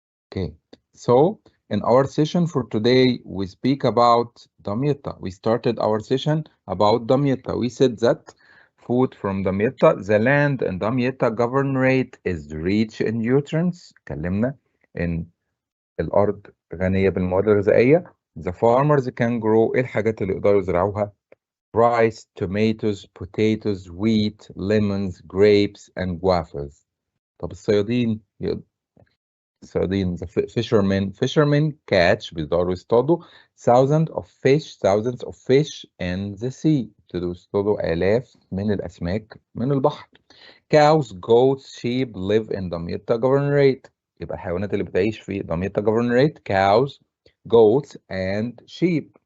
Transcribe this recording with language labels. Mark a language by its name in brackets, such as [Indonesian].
[English] Okay, so in our session for today, we speak about Damietta. We started our session about Damietta. We said that food from Damietta, the land in Damietta governorate is rich in nutrients. [Arabic] اتكلمنا إن الأرض غنية بالمواد الغذائية. [English] The farmers can grow [Arabic] إيه الحاجات اللي يقدروا يزرعوها؟ [English] Rice, tomatoes, potatoes, wheat, lemons, grapes, and guavas. [Arabic] طب الصيادين [English] the fishermen catch [Arabic] بيقدروا يصطادوا [English] thousands of fish in the sea. [Arabic] بتصطادوا آلاف من الأسماك من البحر. [English] cows, goats, sheep live in دمياط governorate. [Arabic] يبقى الحيوانات اللي بتعيش في دمياط [English] governorate cows, goats and sheep.